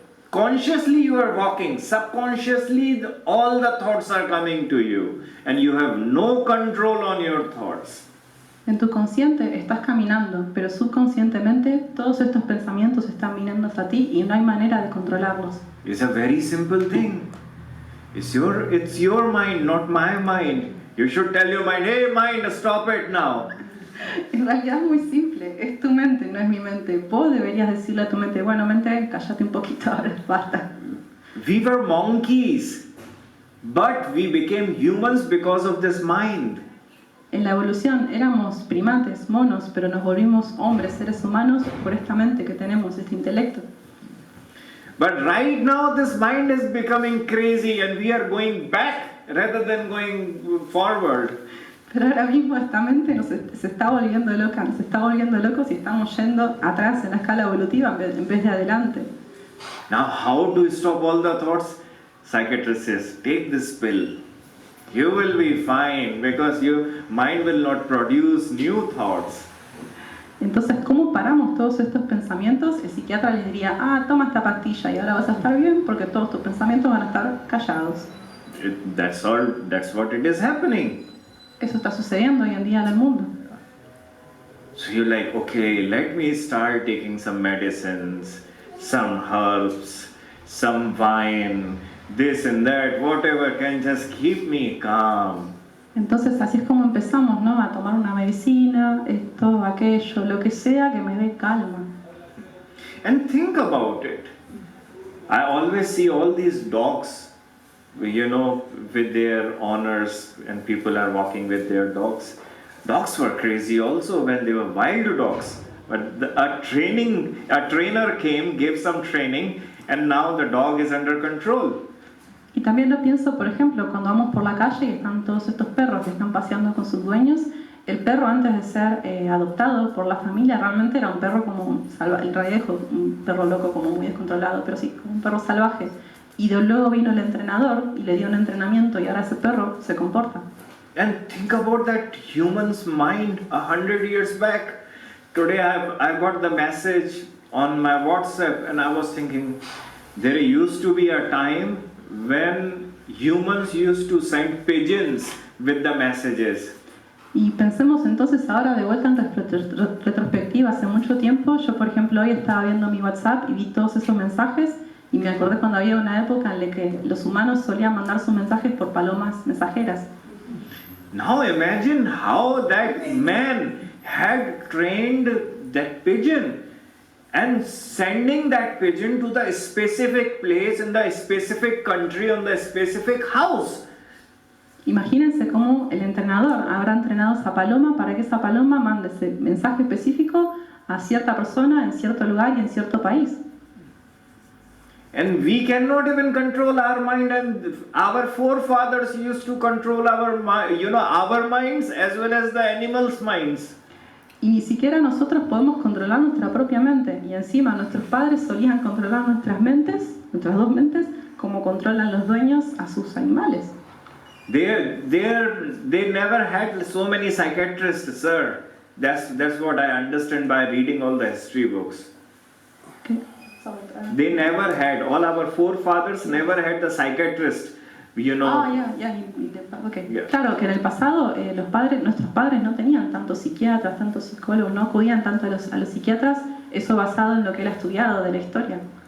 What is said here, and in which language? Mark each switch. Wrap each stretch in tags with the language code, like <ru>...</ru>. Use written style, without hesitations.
<en>Consciously you are walking, subconsciously all the thoughts are coming to you and you have no control on your thoughts.</en> <es>En tu consciente estás caminando, pero subconscientemente todos estos pensamientos están viniendo hacia ti y no hay manera de controlarlos.</es> <en>It's a very simple thing. It's your mind, not my mind. You should tell your mind, hey mind, stop it now.</en> <es>En realidad es muy simple, es tu mente, no es mi mente. Vos deberías decirle a tu mente, bueno, mente, cállate un poquito ahora, basta.</es> <en>We were monkeys, but we became humans because of this mind.</en> <es>En la evolución éramos primates, monos, pero nos volvimos hombres, seres humanos, por esta mente que tenemos, este intelecto.</es> <en>But right now this mind is becoming crazy and we are going back rather than going forward.</en> <es>Pero ahora mismo esta mente se está volviendo loca, nos está volviendo locos y estamos yendo atrás en la escala evolutiva en vez de adelante.</es> <en>Now how do you stop all the thoughts? Psychiatrist says, take this pill. You will be fine because your mind will not produce new thoughts.</en> <es>Entonces, ¿cómo paramos todos estos pensamientos? El psiquiatra les diría, toma esta pastilla y ahora vas a estar bien porque todos tus pensamientos van a estar callados.</es> <en>That's what it is happening.</en> <es>Eso está sucediendo hoy en día en el mundo.</es> <en>So you're like, okay, let me start taking some medicines, some herbs, some wine, this and that, whatever can just keep me calm.</en> <es>Entonces así es como empezamos, ¿no? A tomar una medicina, esto, aquello, lo que sea que me dé calma.</es> <en>And think about it. I always see all these dogs, with their owners, and people are walking with their dogs. Dogs were crazy also when they were wild dogs. But a trainer came, gave some training, and now the dog is under control.</en> <es>Y también lo pienso, por ejemplo, cuando vamos por la calle y están todos estos perros que están paseando con sus dueños. El perro, antes de ser adoptado por la familia, realmente era un perro como salvaje, en realidad un perro loco, como muy descontrolado, pero sí, como un perro salvaje. Y luego vino el entrenador y le dio un entrenamiento y ahora ese perro se comporta.</es> <en>And think about that human's mind 100 years back. Today I got the message on my WhatsApp and I was thinking, there used to be a time when humans used to send pigeons with the messages.</en> <es>Y pensemos entonces ahora de vuelta en retrospectiva, hace mucho tiempo, yo por ejemplo hoy estaba viendo mi WhatsApp y vi todos esos mensajes y me acordé cuando había una época en la que los humanos solían mandar sus mensajes por palomas mensajeras.</es> <en>Now imagine how that man had trained that pigeon and sending that pigeon to the specific place in the specific country on the specific house.</en> <es>Imagínense cómo el entrenador habrá entrenado a esa paloma para que esa paloma mande ese mensaje específico a cierta persona en cierto lugar y en cierto país.</es> <en>And we cannot even control our mind, and our forefathers used to control our minds as well as the animals' minds.</en> <es>Y ni siquiera nosotros podemos controlar nuestra propia mente. Y encima nuestros padres solían controlar nuestras mentes, nuestras dos mentes, como controlan los dueños a sus animales.</es> <en>They never had so many psychiatrists, sir. That's what I understand by reading all the history books. Okay. They never had, all our forefathers never had the psychiatrist, Okay. Yeah.</en> <es>Claro que en el pasado nuestros padres no tenían tantos psiquiatras, tantos psicólogos, no acudían tanto a los psiquiatras, eso basado en lo que él ha estudiado de la historia.</es>